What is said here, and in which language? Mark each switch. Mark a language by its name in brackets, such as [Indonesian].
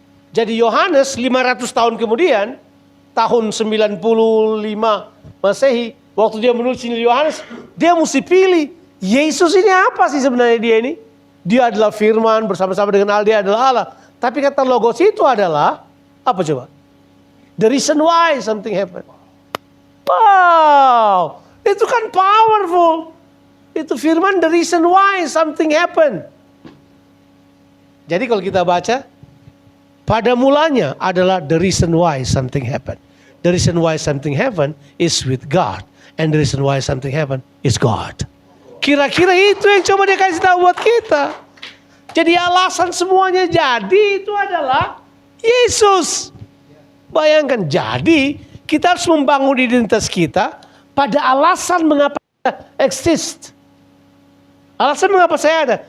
[Indonesian] Jadi Yohanes 500 tahun kemudian, tahun 95 Masehi, waktu dia menulis Injil Yohanes, dia mesti pilih Yesus ini apa sih sebenarnya dia ini? Dia adalah firman, bersama-sama dengan Allah, dia adalah Allah. Tapi kata logos itu adalah apa coba? [English] The reason why something happened. Wow, [Indonesian] itu kan [English] powerful. [Indonesian] Itu firman, [English] the reason why something happened. [Indonesian] Jadi kalau kita baca, pada mulanya adalah the reason why something happened. [English] The reason why something happened is with God. And the reason why something happened is God. [Indonesian] Kira-kira itu yang coba dia kasih tahu buat kita. Jadi alasan semuanya jadi itu adalah Yesus. Bayangkan, jadi kita harus membangun identitas kita pada alasan mengapa kita exist. Alasan mengapa saya ada?